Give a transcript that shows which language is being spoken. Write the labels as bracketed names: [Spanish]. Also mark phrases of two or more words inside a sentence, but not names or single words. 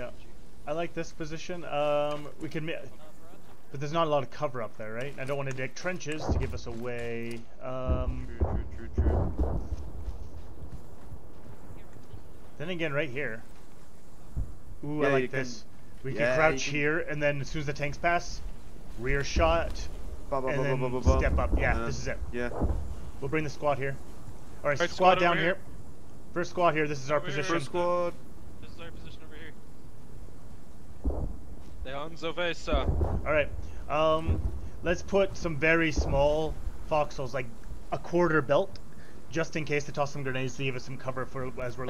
[English] Yeah, I like this position. We can, but there's not a lot of cover up there, right? I don't want to dig trenches to give us away. True. Then again, right here. Ooh, Yeah, I you like this. We yeah, can crouch you can- here, and then as soon as the tanks pass, rear shot, Ba, ba, and ba, then ba, ba, ba. step up. Yeah, this is it. Yeah. We'll bring the squad here. All right, Right, squad squad down over here. here. First squad here. This is our Over here. position. First squad. This is our position over here. Leon Zovesa. All right. Let's put some very small foxholes, like a quarter belt, just in case they toss some grenades to give us some cover for as we're